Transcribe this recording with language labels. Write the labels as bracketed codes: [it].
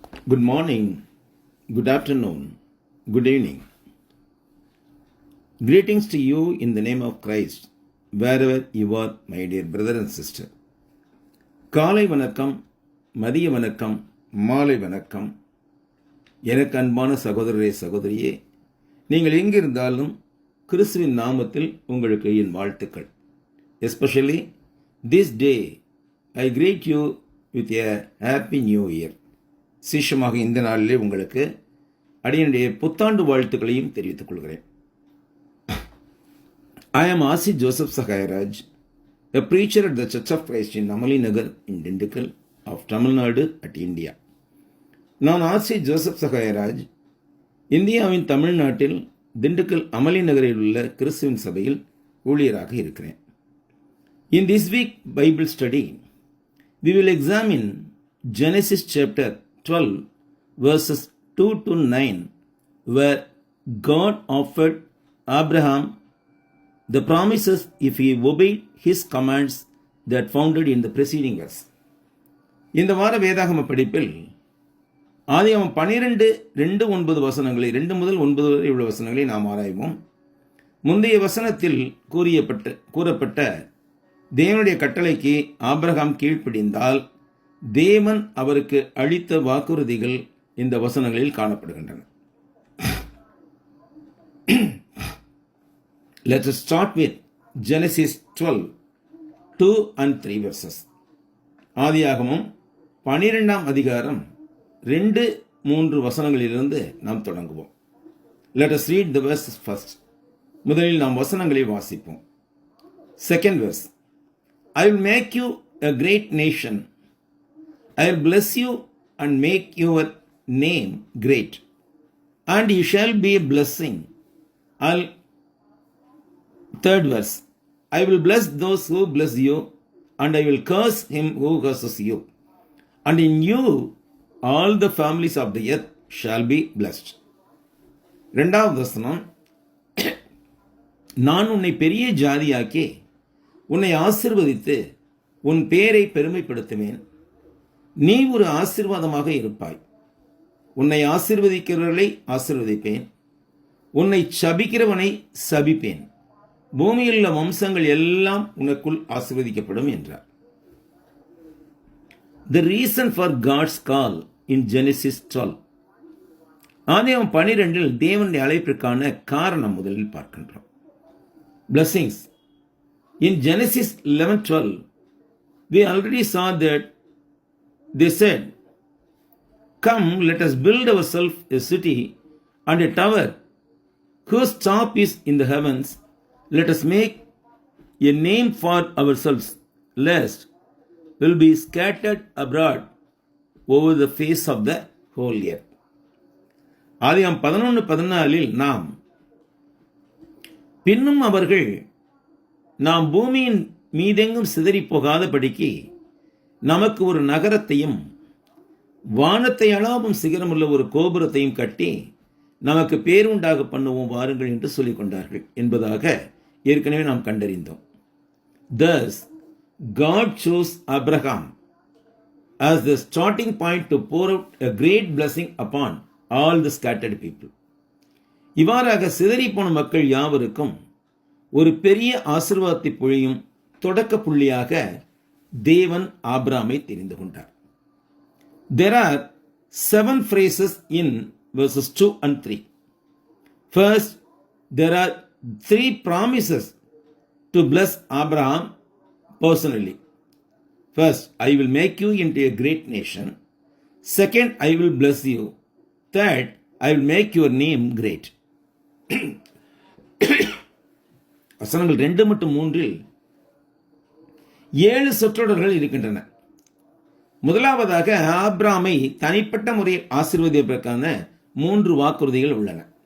[en] Good morning, good afternoon, good evening. Greetings to you in the name of Christ, wherever you are, my dear brother and sister. [ta] காலை வணக்கம், மதிய வணக்கம், மாலை வணக்கம். எனக்கு அன்பான சகோதரரே சகோதரியே, நீங்கள் எங்கிருந்தாலும் கிறிஸ்துவின் நாமத்தில் உங்களுக்கு என் வாழ்த்துக்கள். [en] Especially this day, I greet you with a happy new year. [ta] விசேஷமாக இந்த நாளிலே உங்களுக்கு அடியனுடைய புத்தாண்டு வாழ்த்துக்களையும் தெரிவித்துக் கொள்கிறேன். [en] I am Asi Joseph Sakayaraj, a preacher at the Church of Christ in Amali Nagar in Dindigul of Tamil Nadu at India. [ta] நான் ஆசி ஜோசப் சகாயராஜ், இந்தியாவின் தமிழ்நாட்டில் திண்டுக்கல் அமளி நகரில் உள்ள கிறிஸ்துவின் சபையில் ஊழியராக இருக்கிறேன். [en] In this week Bible study, we will examine Genesis chapter 12 verses 2 to 9, where God offered Abraham the promises if he obeyed his commands that founded in the preceding verse. [ta] இந்த வார வேதாகம படிப்பில் ஆதியாகமம் 12:2-9 வசனங்களை 2 முதல் 9 வரை உள்ள வசனங்களை நாம் ஆராய்வோம். முந்தைய வசனத்தில் கூறப்பட்ட தேவனுடைய கட்டளைக்கு ஆபிரகாம் கீழ்ப்படிந்தால் தேவன் அவருக்கு அளித்த வாக்குறுதிகள் இந்த வசனங்களில் காணப்படுகின்றன. [en] Let us start with Genesis 12, 2 and 3 verses. [ta] ஆதியாகமம் 12ஆம் அதிகாரம் 2-3 வசனங்களிலிருந்து நாம் தொடங்குவோம். [en] Let us read the verses first. [ta] முதலில் நாம் வசனங்களை வாசிப்போம். [en] Second verse. I will make you a great nation. I will bless you and make your name great, and you shall be a blessing. Third verse. I will bless those who bless you, and I will curse him who curses you. And in you all the families of the earth shall be blessed. [ta] இரண்டாவது வசனம். நான் உன்னை பெரிய ஜாதியாக்கி உன்னை ஆசீர்வதித்து உன் பேரை பெருமைப்படுத்துவேன். நீ ஒரு ஆசீர்வாதமாக இருப்பாய். உன்னை ஆசீர்வதிக்கிறவர்களை ஆசீர்வதிப்பேன், உன்னை சபிக்கிறவனை சபிப்பேன். பூமியில் உள்ள வம்சங்கள் எல்லாம் உனக்குள் ஆசீர்வதிக்கப்படும் என்றார். [en] The reason for God's call in Genesis 12. [ta] ஆதியாகமம் 12 தேவனுடைய அழைப்பிற்கான காரணம் முதலில் பார்க்கின்றோம். [en] Blessings. In Genesis 11:12, we already saw that they said, "Come, let us build ourselves a city and a tower whose top is in the heavens. Let us make a name for ourselves, lest we'll be scattered abroad over the face of the whole earth." [ta] ஆதியாகமம் 11:14 நாம் பின்னும் அவர்கள் நாம் பூமியின் மீதெங்கும் சிதறி போகாதபடிக்கு நமக்கு ஒரு நகரத்தையும் வானத்தை அளவும் சிகரமுள்ள ஒரு கோபுரத்தையும் கட்டி நமக்கு பேருண்டாக பண்ணுவோம் வாருங்கள் என்று சொல்லிக் கொண்டார்கள் என்பதாக ஏற்கனவே நாம் கண்டறிந்தோம். [en] Thus, God chose Abraham as the starting point to pour out a great blessing upon all the scattered people. [ta] இவ்வாறாக சிதறி போன மக்கள் யாவருக்கும் ஒரு பெரிய ஆசீர்வாதத்தை பொழியும் தொடக்க புள்ளியாக தேவன் ஆபிரகாமை தெரிந்து கொண்டார். [en] There are 7 phrases in verses 2 and 3. First, there are 3 promises to bless Abraham personally. First, I will make you into a great nation. Second, I will bless you. Third, I will make your name great. [ta] வசனங்கள் 2 மற்றும் 3 7 சொற்றொடர்கள் இருக்கின்றன. முதலாவதாக ஆபிரகாமை தனிப்பட்ட முறையில் ஆசீர்வதிப்பதற்கான 3 வாக்குறுதிகள் உள்ளன.